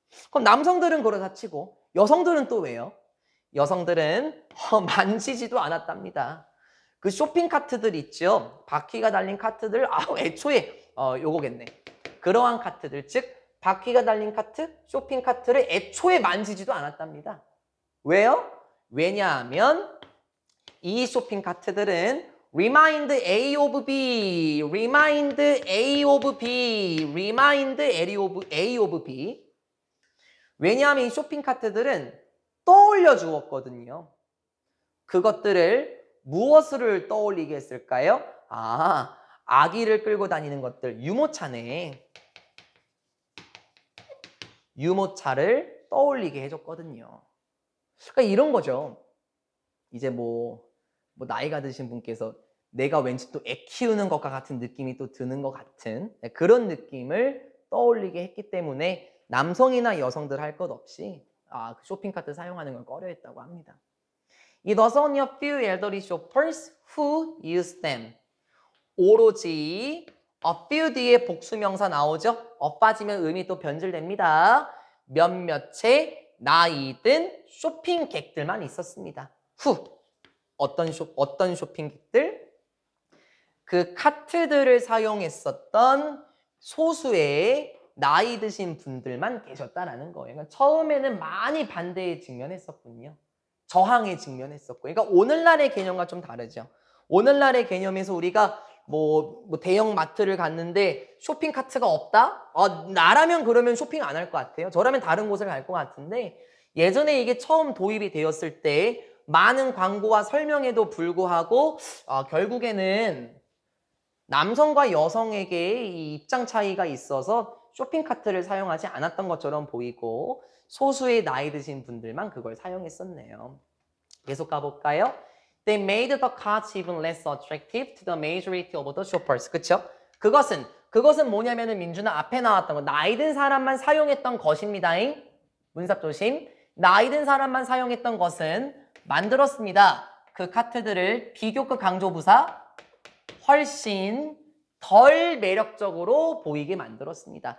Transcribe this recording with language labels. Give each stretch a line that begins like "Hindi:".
Korean: 그럼 남성들은 그러다 치고 여성들은 또 왜요? 여성들은 만지지도 않았답니다. 그 쇼핑카트들 있죠? 바퀴가 달린 카트들 애초에 요거겠네. 그러한 카트들 즉 바퀴가 달린 카트, 쇼핑카트를 애초에 만지지도 않았답니다. 왜요? 왜냐하면 이 쇼핑카트들은 remind A of B, remind A of B, remind A of B. 왜냐하면 이 쇼핑카트들은 떠올려 주었거든요. 그것들을 무엇을 떠올리게 했을까요? 아기를 끌고 다니는 것들, 유모차네. 유모차를 떠올리게 해줬거든요. 그러니까 이런 거죠. 이제 뭐 나이가 드신 분께서 내가 왠지 또 애 키우는 것과 같은 느낌이 또 드는 것 같은 그런 느낌을 떠올리게 했기 때문에 남성이나 여성들 할 것 없이 그 쇼핑카트 사용하는 걸 꺼려했다고 합니다.
English: It was only a few elderly shoppers who used them.
Korean: 오로지 a few 뒤에 복수명사 나오죠? 빠지면 의미 또 변질됩니다. 몇몇의 나이 든 쇼핑객들만 있었습니다. 어떤 쇼핑객들? 그 카트들을 사용했었던 소수의 나이 드신 분들만 계셨다라는 거예요. 그러니까 처음에는 많이 반대에 직면했었군요. 저항에 직면했었고. 그러니까 오늘날의 개념과 좀 다르죠. 오늘날의 개념에서 우리가 뭐 대형 마트를 갔는데 쇼핑카트가 없다? 나라면 그러면 쇼핑 안 할 것 같아요. 저라면 다른 곳을 갈 것 같은데 예전에 이게 처음 도입이 되었을 때 많은 광고와 설명에도 불구하고 결국에는 남성과 여성에게 이 입장 차이가 있어서 쇼핑카트를 사용하지 않았던 것처럼 보이고 소수의 나이 드신 분들만 그걸 사용했었네요. 계속 가볼까요?
English: They made the carts even less attractive to the majority of the shoppers.
Korean: 그쵸? 그것은 뭐냐면은 민준아 앞에 나왔던 거 나이 든 사람만 사용했던 것입니다. 문삽 조심. 나이 든 사람만 사용했던 것은 만들었습니다. 그 카트들을 비교급 강조부사 훨씬 덜 매력적으로 보이게 만들었습니다.